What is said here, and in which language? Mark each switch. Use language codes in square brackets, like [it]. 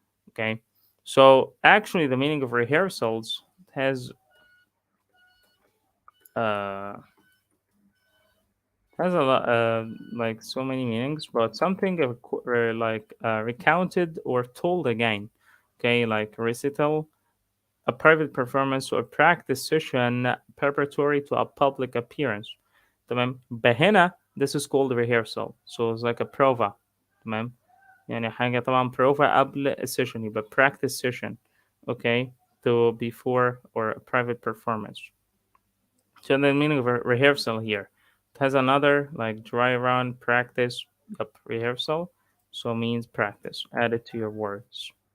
[en] Okay, so actually, the meaning of rehearsals uh has a lot like so many meanings, but something like recounted or told again. Okay, like recital, a private performance or practice session preparatory to a public appearance. [ar] تمام. بهنا [en] this is called rehearsal, so it's like a prova. [ar] تمام. يعني حاجة طبعا prova قبل السيشن يبقى [en] practice session. Okay, to before or a private performance. So the meaning of rehearsal here, it has another like dry run practice. Yep, rehearsal, so means practice. Add it to your words.